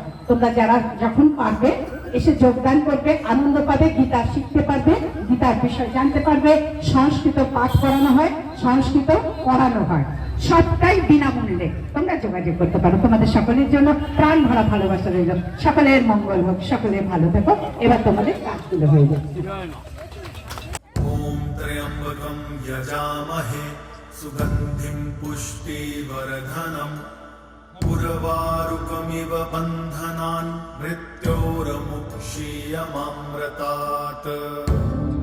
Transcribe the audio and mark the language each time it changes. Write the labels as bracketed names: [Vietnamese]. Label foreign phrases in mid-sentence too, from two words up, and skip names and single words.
[Bangla] তোমরা যারা যখন পারবে এসে যোগদান করবে, আনন্দ পাবে, গীতা শিখতে পারবে, গীতার বিষয় জানতে পারবে। সংস্কৃত পাঠ করানো হয়, সংস্কৃত পড়ানো হয়, সবটাই বিনামূল্যে। তোমরা যোগাযোগ করতে পারো। তোমাদের সকলের জন্য প্রাণ ভরা ভালোবাসা রইল। সকলের মঙ্গল হোক, সকলে ভালো থেকো। এবার তোমাদের কাজগুলো হয়ে যাবে। [Sanskrit] ॐ त्र्यम्बकं यजामहे सुगन्धिं पुष्टिवर्धनम् उर्वारुकमिव बन्धनान् मृत्योर्मुक्षीयमामृतात्।